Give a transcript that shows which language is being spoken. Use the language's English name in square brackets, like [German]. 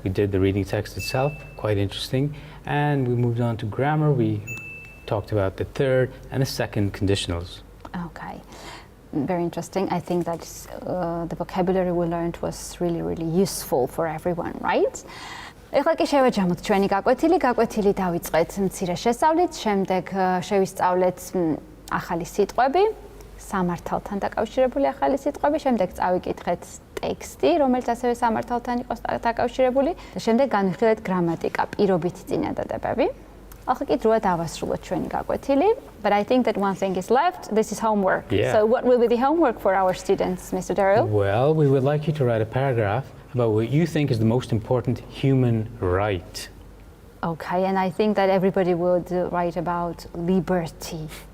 [English] We did the reading text itself, quite interesting. And we moved on to grammar. We talked about the third and the second conditionals. Okay, very interesting. I think that the vocabulary we learned was really, really useful for everyone, right? [Georgian] ეხლა კი შევაჯამოთ ჩვენი გაკვეთილი დავიწყეთ მცირე შესწავლით, შემდეგ შევისწავლეთ ახალი სიტყვები, სამართალთან დაკავშირებული ახალი სიტყვები, შემდეგ წავიკითხეთ ტექსტი, რომელიც ასევე სამართალთან იყოს დაკავშირებული და შემდეგ განვიხილეთ გრამატიკა, პირობითი წინადადებები. ახლა კი დროა დავასრულოთ ჩვენი გაკვეთილი, [English] but I think that one thing is left. This is homework. Yeah. So what will be the homework for our students, Mr. Darrow? Well, we would like you to write a paragraph about what you think is the most important human right. Okay, and I think that everybody would write about liberty.